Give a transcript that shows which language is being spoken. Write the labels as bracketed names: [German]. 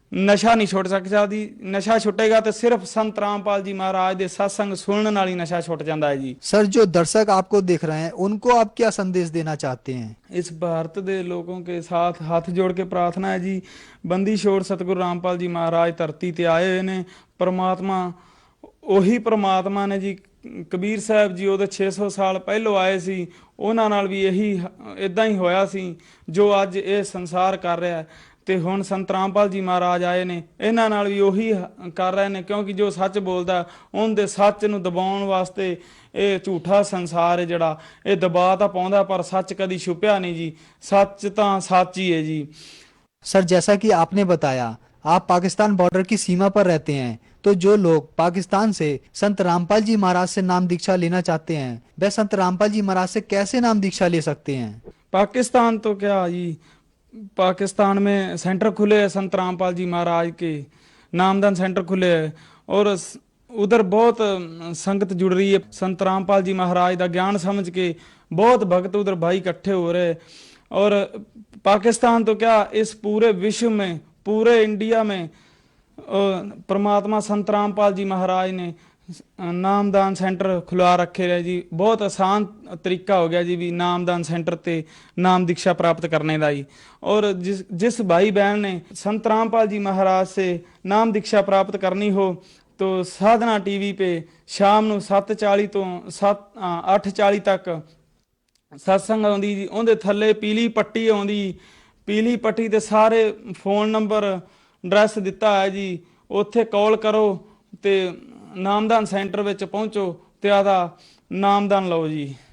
[Hindi] नशा नहीं छुट सकता जी। नशा छुटेगा तो सिर्फ संत रामपाल जी महाराज दे सत्संग सुनने नाल ही नशा छुट जाता है जी। सर, जो दर्शक आपको देख रहे हैं उनको आप क्या संदेश देना चाहते हैं? इस भारत के लोगों के साथ हाथ जोड़ के प्रार्थना है जी, बंदी छोड़ सतगुरु रामपाल जी महाराज धरती ते आए हुए ने। परमात्मा ਉਹੀ परमात्मा ने जी। [Punjabi] कबीर साहब जी ਉਹਦੇ 600 ਸਾਲ ਪਹਿਲੋਂ ਆਏ ਸੀ, ਉਹਨਾਂ ਨਾਲ ਵੀ ਇਹੀ ਇਦਾਂ ਹੀ ਹੋਇਆ ਸੀ ਜੋ ਅੱਜ ਇਹ ਸੰਸਾਰ ਕਰ ਰਿਹਾ ਹੈ। ਤੇ ਹੁਣ ਸੰਤ ਰਾਮਪਾਲ ਜੀ ਮਹਾਰਾਜ ਆਏ ਨੇ, ਇਹਨਾਂ ਨਾਲ ਵੀ ਉਹੀ ਕਰ ਰਹੇ ਨੇ, ਕਿਉਂਕਿ ਜੋ ਸੱਚ ਬੋਲਦਾ ਉਹਦੇ ਸੱਚ ਨੂੰ ਦਬਾਉਣ ਵਾਸਤੇ ਇਹ ਝੂਠਾ ਸੰਸਾਰ ਹੈ ਜਿਹੜਾ ਇਹ ਦਬਾ ਤਾਂ ਪਾਉਂਦਾ, ਪਰ ਸੱਚ ਕਦੀ ਛੁਪਿਆ ਨਹੀਂ ਜੀ। ਸੱਚ ਤਾਂ ਸੱਚ [Hindi] ही है जी। सर, जैसा कि आपने बताया आप पाकिस्तान बॉर्डर की सीमा पर रहते हैं, तो जो लोग पाकिस्तान से संत रामपाल जी महाराज से नाम दीक्षा लेना चाहते हैं वह संत रामपाल जी महाराज से कैसे नाम दीक्षा ले सकते हैं? पाकिस्तान तो क्या जी, पाकिस्तान में सेंटर खुले हैं संत रामपाल जी महाराज के, नामदान सेंटर खुले हैं और उधर बहुत संगत जुड़ रही है। संत रामपाल जी महाराज का ज्ञान समझ के बहुत भक्त उधर भाई इकट्ठे हो रहे। और पाकिस्तान तो क्या इस पूरे विश्व में पूरे इंडिया में परमात्मा संत रामपाल जी महाराज ने नामदान सेंटर खुलवा रखे है जी। बहुत आसान तरीका हो गया जी भी नामदान सेंटर ते नाम दीक्षा प्राप्त करने का ही। और जिस भाई बहन ने संत रामपाल जी महाराज से नाम दीक्षा प्राप्त करनी हो तो साधना टीवी पे शाम [Punjabi] ਨੂੰ 7:40 ਤੋਂ 8:40 [Hindi] तक सत्संग आउंदी जी। [Punjabi] ਉਹਦੇ ਥੱਲੇ ਪੀਲੀ ਪੱਟੀ ਆਉਂਦੀ, ਪੀਲੀ ਪੱਟੀ ਤੇ ਸਾਰੇ ਫੋਨ ਨੰਬਰ ਐਡਰੈਸ ਦਿੱਤਾ ਹੈ ਜੀ। ਉੱਥੇ ਕਾਲ ਕਰੋ ਤੇ ਨਾਮਦਾਨ ਸੈਂਟਰ ਵਿੱਚ ਪਹੁੰਚੋ ਤੇ ਆਦਾ ਨਾਮਦਾਨ ਲਓ ਜੀ।